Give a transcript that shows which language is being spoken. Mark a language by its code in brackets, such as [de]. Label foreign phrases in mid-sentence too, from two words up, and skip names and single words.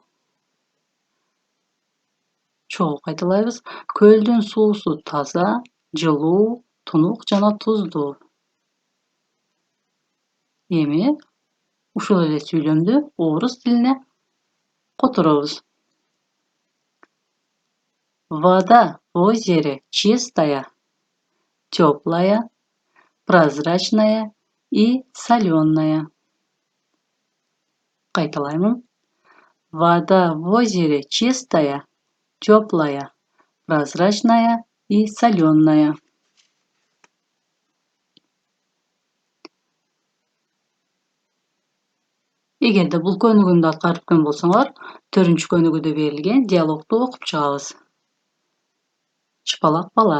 [ky] Чогуу кайталайбыз. Көлдүн суусу таза, жылуу, тунук жана туздуу. Эми ушул эле сүйлөмдү орус тилине которобуз. [ru] Вода в озере чистая, теплая, прозрачная и солёная. [ky] Кайталаймын. [ru] Вода в озере чистая, теплая, прозрачная и солёная. [ky] Эгерде бул көнүгүүнү аткарып өткөн болсоңор, 4-чү көнүгүүдө берилген диалогду окуп чыгабыз. Чыпалак бала.